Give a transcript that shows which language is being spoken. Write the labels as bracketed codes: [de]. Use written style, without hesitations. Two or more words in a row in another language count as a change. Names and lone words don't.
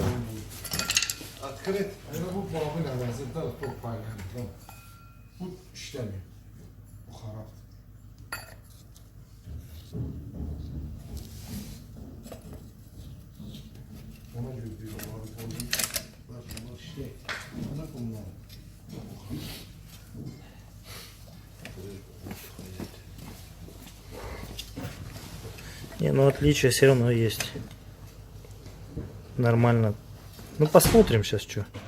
[ru] Открыт. [tr] Bu işlemiyor. Bu harap. Ona göre bir harap oldu. Bunlar şey. Ona bunlar. [ru] Не, ну отличия все равно есть. Нормально. Ну посмотрим сейчас, что.